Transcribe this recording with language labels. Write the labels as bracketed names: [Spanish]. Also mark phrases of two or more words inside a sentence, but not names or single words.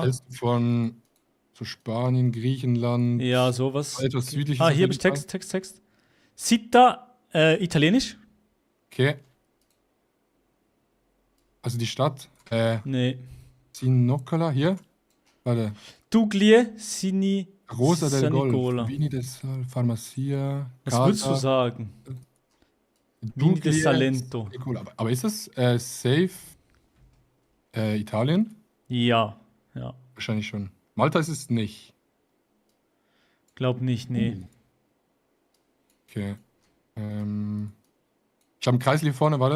[German] hältst du von so Spanien, Griechenland? Ja, sowas. Etwas südliches. Ah, auf hier habe jeden ich Fall. Text. Città, Italienisch? Okay. Also die Stadt. Nee. Sinoccola, hier. Warte. Duglie, Sini, Rosa del Sanicola. [Italian] Golf. Vini del Sal, Farmacia. [German] Was würdest du sagen? [Italian] Vini del Salento. [German] Sanicola. Aber ist das safe Italien? Ja, ja. Wahrscheinlich schon. Malta ist es nicht. Glaub nicht, nee. Okay. Ich habe einen Kreisel hier vorne, warte.